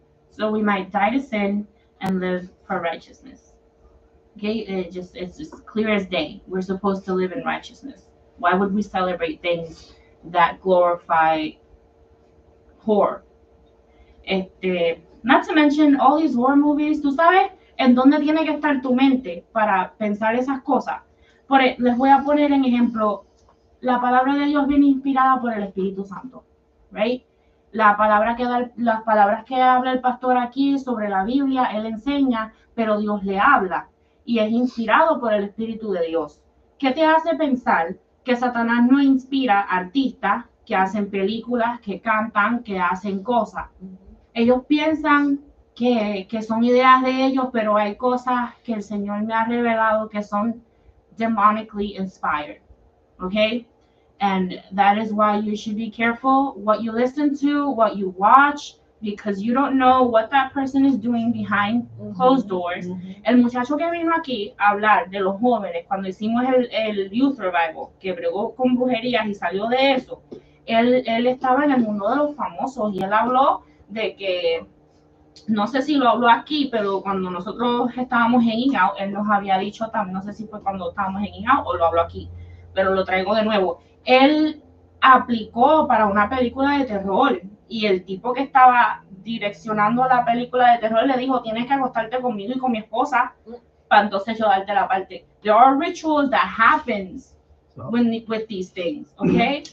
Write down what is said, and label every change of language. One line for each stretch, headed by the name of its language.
English: So we might die to sin and live for righteousness. Okay, it's just clear as day. We're supposed to live in righteousness. Why would we celebrate things that glorify horror? Not to mention all these horror movies.
Spanish: ¿Tú sabes en dónde tiene que estar tu mente para pensar esas cosas? Les voy a poner en ejemplo. La palabra de Dios viene inspirada por el Espíritu Santo, right? Las palabras que habla el pastor aquí sobre la Biblia, él enseña, pero Dios le habla y es inspirado por el Espíritu de Dios. ¿Qué te hace pensar que Satanás no inspira artistas que hacen películas, que cantan, que hacen cosas? Ellos piensan que son ideas de ellos, pero hay cosas que el Señor me ha revelado que son
English: demonically inspired. Okay? And that is why you should be careful what you listen to, what you watch, because you don't know what that person is doing behind closed doors.
Spanish: El muchacho que vino aquí a hablar de los jóvenes cuando hicimos el Youth Revival, que bregó con brujerías y salió de eso, él estaba en el mundo de los famosos y él habló de que, no sé si lo habló aquí, pero cuando nosotros estábamos en INVO, él nos había dicho también, no sé si fue cuando estábamos en INVO o lo habló aquí, pero lo traigo de nuevo. Él aplicó para una película de terror y el tipo que estaba direccionando la película de terror le dijo, tienes que acostarte conmigo y con mi esposa para entonces yo darte la parte.
English: There are rituals that happens with these things, okay?